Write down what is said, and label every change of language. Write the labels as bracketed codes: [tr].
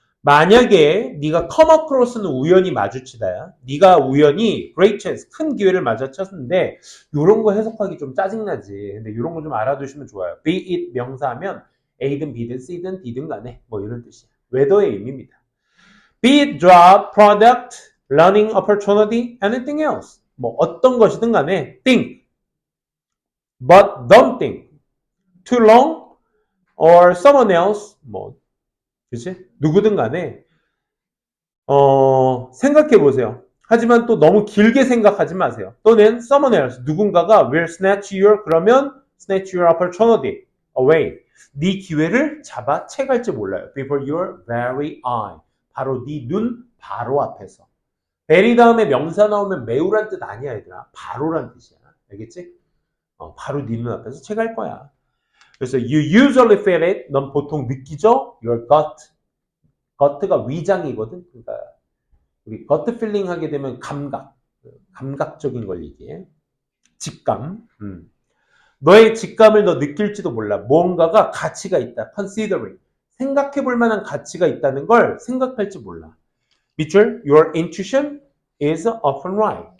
[ko] 만약에 네가 come across는 우연히 마주치다야. 네가 우연히 [en] great chance, [ko] 큰 기회를 마주쳤는데 이런 거 해석하기 좀 짜증나지. 근데 이런 거 좀 알아두시면 좋아요. be it 명사하면 A든 B든 C든 D든 간에 뭐 이런 뜻이야. 웨더의 의미입니다. [en] be it job, product, learning opportunity, anything else. [ko] 뭐 어떤 것이든 간에 [en] think, but don't think too long or someone else [ko] 뭐 그치? 누구든 간에 생각해 보세요. 하지만 또 너무 길게 생각하지 마세요. 또는 [en] someone else [ko] 누군가가 [en] will snatch your [ko] 그러면 [en] snatch your opportunity away. [ko] 네 기회를 잡아 채갈지 몰라요. [en] before your very eye. [ko] 바로 네 눈 바로 앞에서. very 다음에 명사 나오면 매우란 뜻 아니야, 얘들아. 바로란 뜻이야. 알겠지? 바로 네 눈 앞에서 채갈 거야. 그래서 [en] you usually feel it. [ko] 넌 보통 느끼죠? [en] Your gut. [ko] gut가 위장이거든. 그러니까 우리 gut feeling 하게 되면 감각적인 걸 얘기해. 직감. 너의 직감을 너 느낄지도 몰라. 뭔가가 가치가 있다. considering. 생각해 볼 만한 가치가 있다는 걸 생각할지 몰라. 밑줄, [en] your intuition is often right.